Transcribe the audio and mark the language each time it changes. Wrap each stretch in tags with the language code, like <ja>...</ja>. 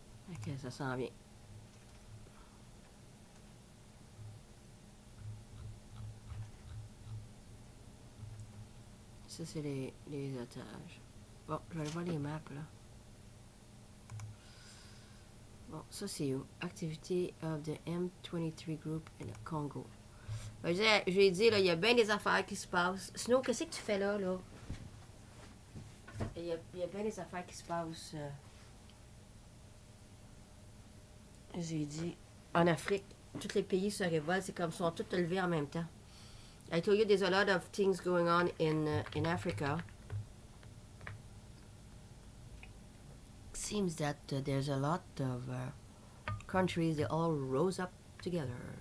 <fr>Ok, ça s'en vient. Ça, c'est les otages. Bon, je vais aller voir les maps, là. Bon, ça, c'est où?</fr> <en>Activity of the M23 Group in the Congo.</en> <fr>Ben, je lui ai dit, là, il y a bien des affaires qui se passent. Sinon, qu'est-ce que tu fais là, là? Il y a bien des affaires qui se passent. J'ai dit, en Afrique, tous les pays se révoltent, c'est comme si on tous levés en même temps.</fr> <en>I told you there's a lot of things going on in Africa. Seems that there's a lot of countries, they all rose up together.</en>